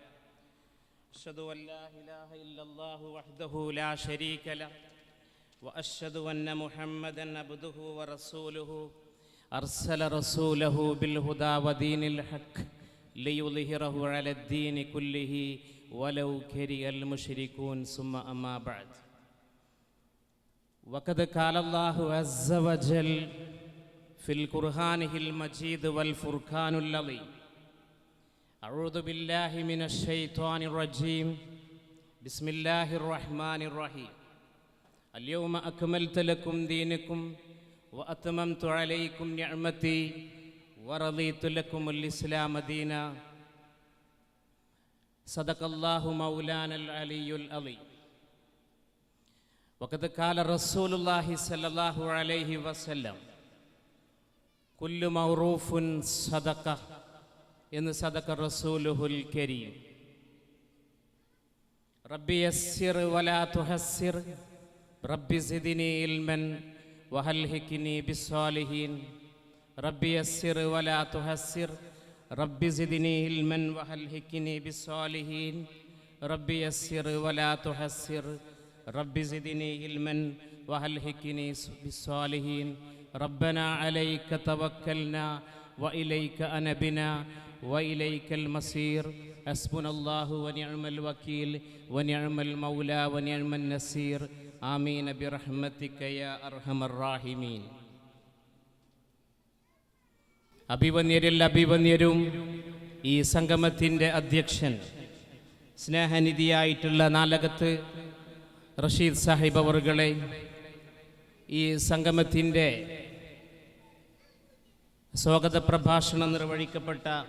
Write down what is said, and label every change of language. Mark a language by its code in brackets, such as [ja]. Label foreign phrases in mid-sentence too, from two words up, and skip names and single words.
[ar] أشهد أن لا إله إلا الله وحده لا شريك له وأشهد أن محمدا عبده ورسوله أرسل رسوله بالهدى ودين الحق ليظهره على الدين كله ولو كره المشركون. ثم أما بعد. وقد قال الله عز وجل في القرآن المجيد والفرقان العظيم أعوذ بالله من الشيطان الرجيم بسم الله الرحمن الرحيم اليوم أكملت لكم دينكم وأتممت عليكم نعمتي ورضيت لكم الإسلام دينا صدق الله مولانا العلي العظيم وقد قال رسول الله صلى الله عليه وسلم كل معروف صدقة എന്ന് صدق رسوله الكريم رب يسر ولا تعسر رب زدني علما وألحقني بالصالحين رب يسر ولا تعسر رب زدني علما وألحقني بالصالحين رب يسر ولا تعسر رب زدني علما وألحقني بالصالحين ربنا عليك توكلنا وإليك أنبنا وإليك المصير حسبنا الله ونعم الوكيل ونعم المولى ونعم النصير آمين برحمتك يا أرحم الراحمين [ml] അഭിവന്യരും ഈ സംഗമത്തിൻ്റെ അധ്യക്ഷൻ സ്നേഹനിധിയായിട്ടുള്ള നാലകത്ത് റഷീദ് സാഹിബ് അവറുകളെ, ഈ സംഗമത്തിൻ്റെ സ്വാഗത പ്രഭാഷണം നിർവഹിക്കപ്പെട്ട